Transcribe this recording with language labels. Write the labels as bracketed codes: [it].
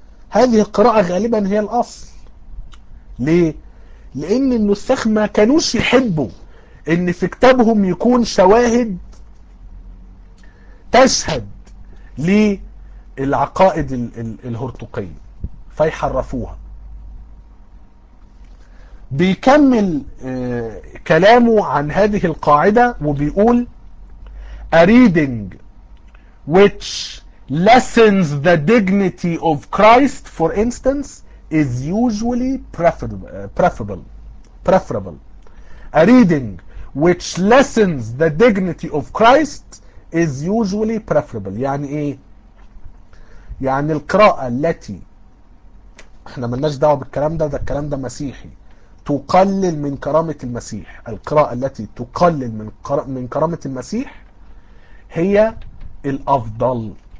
[ar] هذه القراءة غالبا هي الاصل. ليه؟ لان النسخ ما كانوش يحبوا ان في كتابهم يكون شواهد تشهد للعقائد الهرطقية فيحرفوها. بيكمل كلامه عن هذه القاعدة وبيقول [en] A reading which lessens the dignity of Christ for instance is usually preferable. A reading which lessens the dignity of Christ is usually preferable. [ar] يعني ايه؟ يعني القراءة التي احنا ملناش دعوة بالكلام ده، ده الكلام ده مسيحي، تقلل من كرامة المسيح، القراءة التي تقلل من كرامة المسيح هي الافضل.